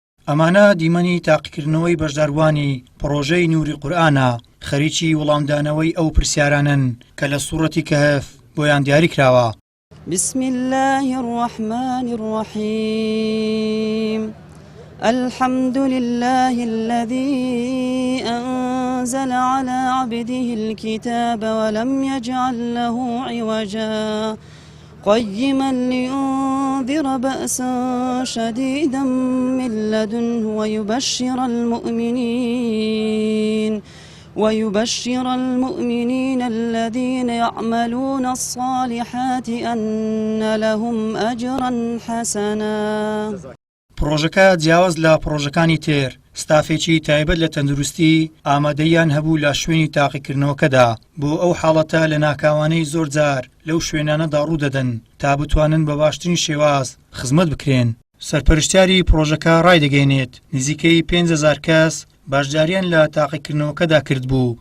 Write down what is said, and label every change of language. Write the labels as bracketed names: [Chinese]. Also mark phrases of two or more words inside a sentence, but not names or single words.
[Central Kurdish] ئەمانە دیمەنی تاقیکردنەوەی بەشداروانی پڕۆژەی نووری قورئانە، خەریکی وەڵامدانەوەی ئەو پرسیارانن کە لە سوورەتی کەهف بۆیان دیاری کراوە. [Arabic] بسم الله الرحمن الرحيم الحمد لله الذي أنزل على عبده الكتاب ولم يجعل له عوجا قيما لينذر بأسا شديدا من لدنه ويبشر المؤمنين الذين يعملون الصالحات أن لهم أجرا حسنا. [Central Kurdish] پرۆژەکە جیاواز لە پرۆژەکانی تر ستافێکی تایبەت لە تەندروستی ئامادەیان هەبوو لە شوێنی تاقیکردنەوەکەدا بۆ ئەو حاڵەتە لە ناکاوانەی زۆر جار لەو شوێنانەدا ڕوودەدەن تا بتوانن بە باشترین شێواز خزمەت بکرێن. سەرپەرشتیاری پرۆژەکە ڕایدەگەێنێت نزیکەی 5,000 کەس باشداریان لە تاقیکردنەوەکەدا کرد بوو.